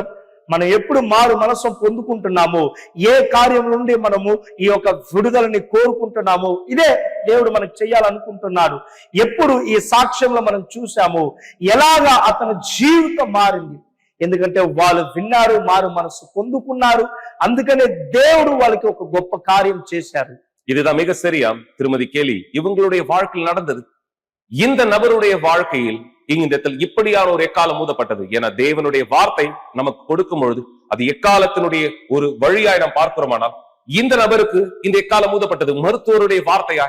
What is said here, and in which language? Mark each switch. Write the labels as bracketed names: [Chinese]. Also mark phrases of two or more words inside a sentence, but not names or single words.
[Telugu] మనం ఎప్పుడు మారు మనసు పొందుకుంటున్నామో, ఏ కార్యం నుండి మనము ఈ యొక్క విడుదలని కోరుకుంటున్నామో, ఇదే దేవుడు మనకు చేయాలనుకుంటున్నాడు. ఎప్పుడు ఈ సాక్ష్యంలో మనం చూసామో ఎలాగా అతని జీవితం మారింది. ఎందుకంటే వాళ్ళు విన్నారు, మారు మనసు పొందుకున్నారు. అందుకనే దేవుడు వాళ్ళకి ఒక గొప్ప కార్యం చేశారు. [Tamil] இதுதான் மிக சரியா திருமதி கேலி இவங்களுடைய வாழ்க்கையில் நடந்தது. இந்த நபருடைய வாழ்க்கையில் இந்த இப்படியான ஒரு எக்காலம் ஊதப்பட்டது. ஏன்னா தேவனுடைய வார்த்தை நமக்கு கொடுக்கும் பொழுது அது எக்காலத்தினுடைய ஒரு வழியாய் நாம் பார்க்கிறோமானால் இந்த நபருக்கு இந்த எக்காலம் ஊதப்பட்டது மருத்துவருடைய வார்த்தையாய்.